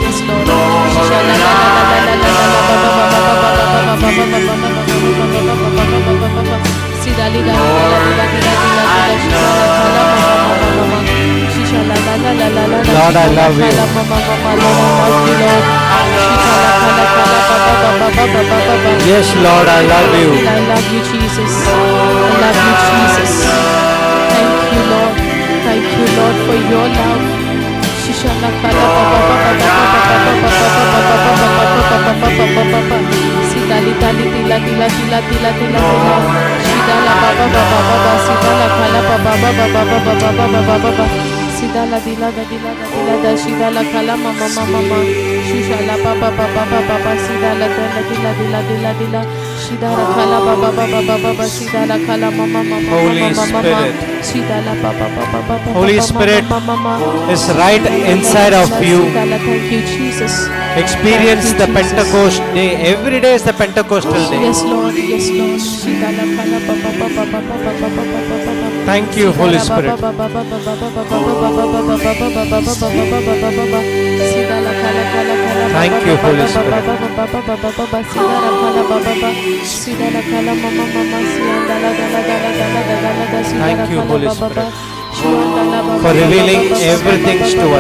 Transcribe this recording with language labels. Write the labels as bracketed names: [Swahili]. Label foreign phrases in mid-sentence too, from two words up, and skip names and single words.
[English] Lord, I love you. Yes, Lord, I love you. I love you, Jesus. I love you, Jesus. Thank you, Lord. Thank you, Lord, for your love. Sidala dila da dila da dila da shidala kala mama mama mama shishala papa papa papa sidala dila dila dila dila dila shidala kala papa papa papa sidala kala mama mama Holy mama Spirit. shidala papa papa papa Holy Spirit is right inside of you. Thank you, Jesus. Experience the Pentecost day. Every day is the Pentecostal day. Yes, Lord. Yes, Lord. Shidala kala papa papa papa papa papa papa. Thank you, Holy Spirit. Thank you, Holy Spirit. Thank you, Holy Spirit, for revealing everything to us.